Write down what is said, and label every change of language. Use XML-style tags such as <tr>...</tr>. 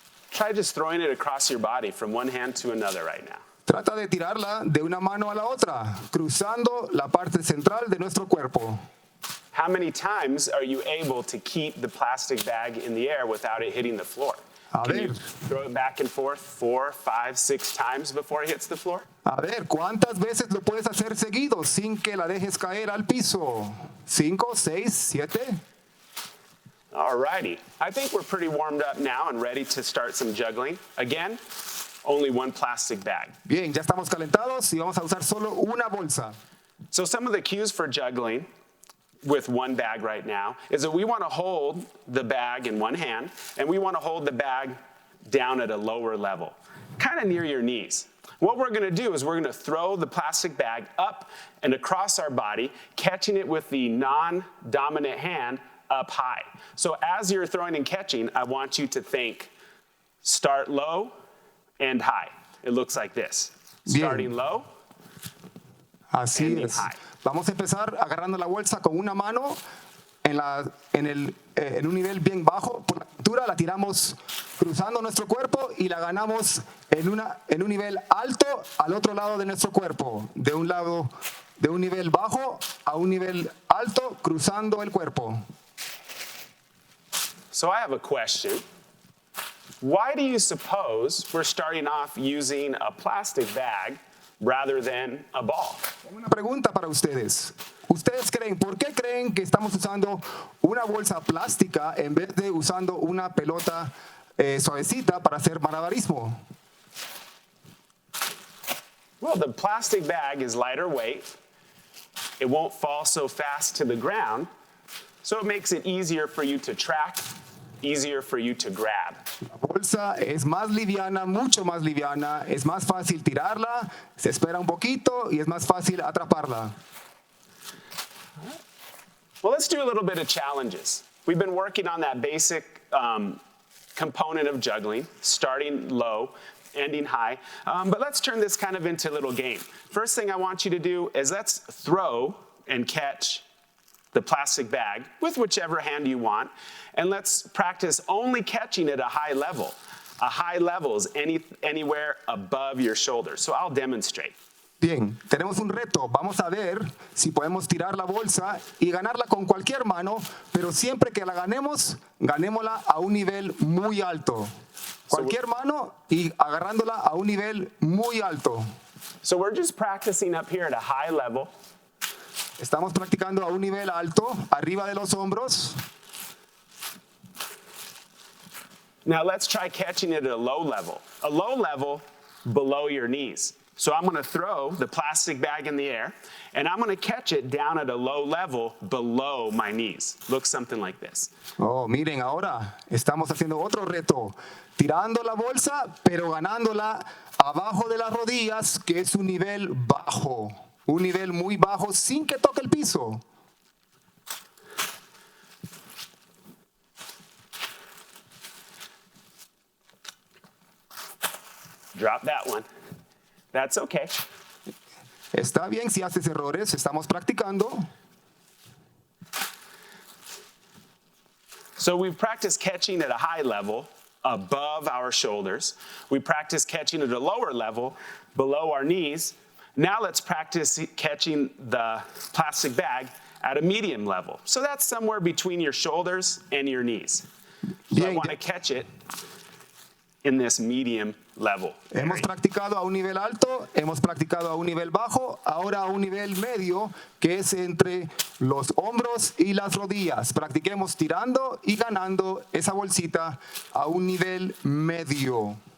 <en>Try just throwing it across your body from one hand to another right now.</en> <es>Trata de tirarla de una mano a la otra, cruzando la parte central de nuestro cuerpo.</es> <en>How many times are you able to keep the plastic bag in the air without it hitting the floor? Can you throw it back and forth 4, 5, 6 times before it hits the floor?</en> <es>A ver, ¿cuántas veces lo puedes hacer seguido sin que la dejes caer al piso?</es> <en>5, 6, 7. All righty. I think we're pretty warmed up now and ready to start some juggling. Again, only 1 plastic bag.</en> <es>Bien, ya estamos calentados y vamos a usar solo una bolsa.</es> <en>So some of the cues for juggling with 1 bag right now is that we want to hold the bag in one hand and we want to hold the bag down at a lower level, kind of near your knees. What we're going to do is we're going to throw the plastic bag up and across our body, catching it with the non-dominant hand up high. So as you're throwing and catching, I want you to think start low, end high. It looks like this. Starting low,</en> <es>Así</es> <en>ending</en> <es>es.</es> <en>high.</en> <es>Vamos a empezar agarrando la bolsa con una mano en un nivel bien bajo. Por la cintura la tiramos cruzando nuestro cuerpo y la ganamos en un nivel alto al otro lado de nuestro cuerpo. De un nivel bajo a un nivel alto cruzando el cuerpo.</es> <en>So I have a question. Why do you suppose we're starting off using a plastic bag rather than a ball?</en> <es>Tengo una pregunta para ustedes. ¿Ustedes por qué creen que estamos usando una bolsa plástica en vez de usando una pelota suavecita para hacer malabarismo?</es> <en>Well, the plastic bag is lighter weight. It won't fall so fast to the ground, so it makes it easier for you to track, easier for you to grab.</en> <es>La bolsa es más liviana, mucho más liviana, es más fácil tirarla, se espera un poquito y es más fácil atraparla.</es> <en>Well, let's do a little bit of challenges. We've been working on that basic component of juggling, starting low, ending high. But let's turn this kind of into a little game. First thing I want you to do is let's throw and catch the plastic bag with whichever hand you want, and let's practice only catching at a high level. A high level is anywhere above your shoulders. So I'll demonstrate.</en> <es>Bien, tenemos un reto. Vamos a ver si podemos tirar la bolsa y ganarla con cualquier mano, pero siempre que la ganemos, ganémosla a un nivel muy alto. Cualquier mano y agarrándola a un nivel muy alto.</es> <en>So we're just practicing up here at a high level.</en> <es>Estamos practicando a un nivel alto, arriba de los hombros.</es> <en>Now let's try catching it at a low level below your knees. So I'm going to throw the plastic bag in the air, and I'm going to catch it down at a low level below my knees. Looks something like this.</en> <es>Oh, miren, ahora estamos haciendo otro reto. Tirando la bolsa, pero ganándola abajo de las rodillas, que es un nivel bajo. Un nivel muy bajo sin que toque el piso.</es> <en>Drop that one. That's okay.</en> <es>Está bien si haces errores, estamos practicando.</es> <en>So we've practiced catching at a high level above our shoulders. We practice catching at a lower level below our knees. Now let's practice catching the plastic bag at a medium level. So that's somewhere between your shoulders and your knees. So I want to catch it in this medium level.</en> <es>Hemos practicado a un nivel alto, hemos practicado a un nivel bajo, ahora a un nivel medio, que es entre los hombros y las rodillas. Practiquemos tirando y ganando esa bolsita a un nivel medio.</es>